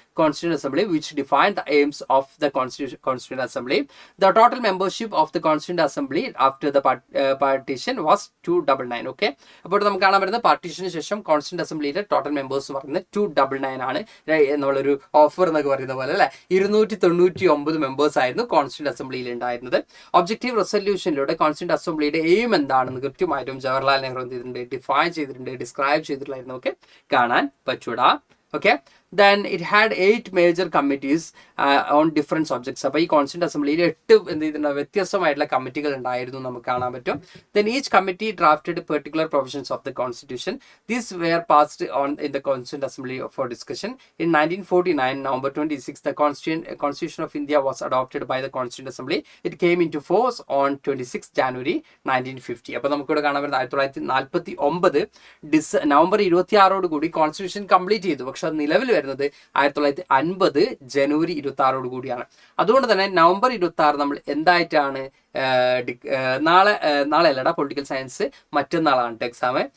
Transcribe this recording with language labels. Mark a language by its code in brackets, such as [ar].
[en] Constituent Assembly, which defined the aims of the Constituent Assembly. The total membership of the Constituent Assembly after the partition was 299. [ml] Okay, അപ്പോൾ നമുക്ക് കാണാൻ പറ്റുന്ന പാർട്ടീഷന് ശേഷം constituent അസംബ്ലിയിലെ total members പറയുന്നത് 299 ആണ്. നമ്മളൊരു offer എന്നൊക്കെ പറയുന്ന പോലെ അല്ലെ 299 മെമ്പേഴ്സ് ആയിരുന്നു കോൺസ്റ്റിറ്റ്യൂന്റ് അസംബ്ലിയിൽ ഉണ്ടായിരുന്നത്. ഒബ്ജക്റ്റീവ് റെസൊല്യൂഷനിലൂടെ കോൺസ്റ്റിറ്റ്യൂന്റ് അസംബ്ലിയുടെ എയിം എന്താണെന്ന് കൃത്യമായിട്ടും ജവഹർലാൽ നെഹ്റു എന്ത് ചെയ്തിട്ടുണ്ട്, ഡിഫൈൻ ചെയ്തിട്ടുണ്ട്, ഡിസ്ക്രൈബ് ചെയ്തിട്ടുണ്ടായിരുന്നു. നമുക്ക് കാണാൻ പറ്റൂടാ. [en] Okay, then it had 8 major committees on different subjects. [ml] അപ്പോൾ ഈ കോൺസ്റ്റിറ്റ്യൂന്റ് അസംബ്ലിയിൽ 8 എന്ത് ചെയ്തിട്ടുണ്ട്, വ്യത്യസ്തമായിട്ടുള്ള കമ്മിറ്റികൾ ഉണ്ടായിരുന്നു, നമുക്ക് കാണാൻ പറ്റും. [en] Then each committee drafted particular provisions of the constitution. These were passed on in the Constituent Assembly for discussion. In 1949, November 26, the Constitution of India was adopted by the Constituent Assembly. It came into force on 26 January 1950. [ml] അപ്പോൾ നമുക്കിവിടെ കാണാൻ പറ്റുന്നത് 1949 November 26 കൂടി constitution complete ചെയ്തു. പക്ഷെ അത് നിലവിൽ വരുന്നത് 1950 ജനുവരി 26 കൂടിയാണ്. അതുകൊണ്ട് തന്നെ നവംബർ 26 നമ്മൾ എന്തായിട്ടാണ് നാളെ അല്ലടാ പൊളിറ്റിക്കൽ സയൻസ് മറ്റന്നാളാണ് എക്സാം.